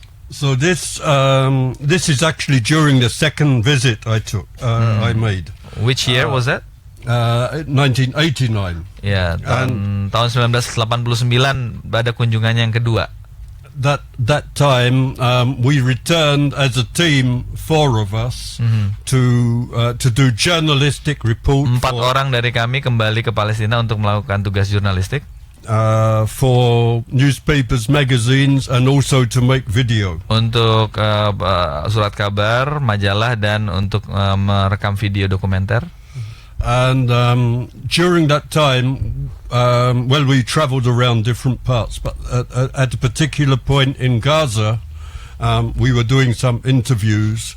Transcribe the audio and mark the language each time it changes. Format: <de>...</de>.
<en>So this is actually during the second visit I took. I made. Which year was that? 1989.</en> <id>Ya, tahun 1989 pada kunjungannya yang kedua.</id> <en>That time we returned as a team, 4 of us, to do journalistic report.</en> <id>4 orang dari kami kembali ke Palestina untuk melakukan tugas jurnalistik.</id> <en>For newspapers, magazines, and also to make video.</en> <id>Untuk surat kabar, majalah, dan untuk merekam video dokumenter.</id> <en>And during that time, we traveled around different parts, but at a particular point in Gaza, we were doing some interviews.</en>